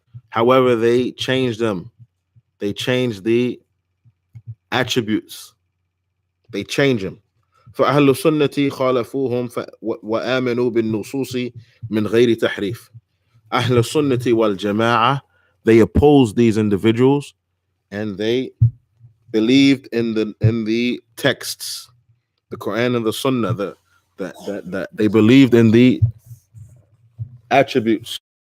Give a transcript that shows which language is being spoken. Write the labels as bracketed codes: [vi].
[en] However, they change them. They change the attributes. They change them. [ar] فأهل السنة خالفوهم وآمنوا بالنصوص من غير تحريف. [en] أهل السنة والجماعة, they opposed these individuals and they believed in the texts, the Quran and the Sunnah, that they believed in the attributes.